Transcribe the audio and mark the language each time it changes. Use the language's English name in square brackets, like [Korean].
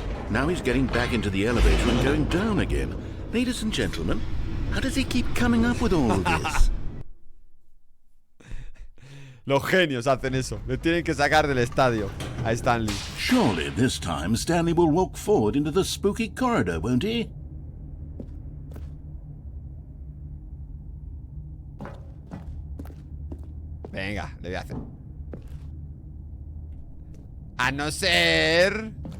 [English] Now he's getting back into the elevator and going down again. Ladies and gentlemen, how does he keep coming up with all this? [Spanish] Los genios hacen eso. Le tienen que sacar del estadio a Stanley. [English] Surely this time Stanley will walk forward into the spooky corridor, won't he? [Spanish] Venga, le voy a hacer. A no ser...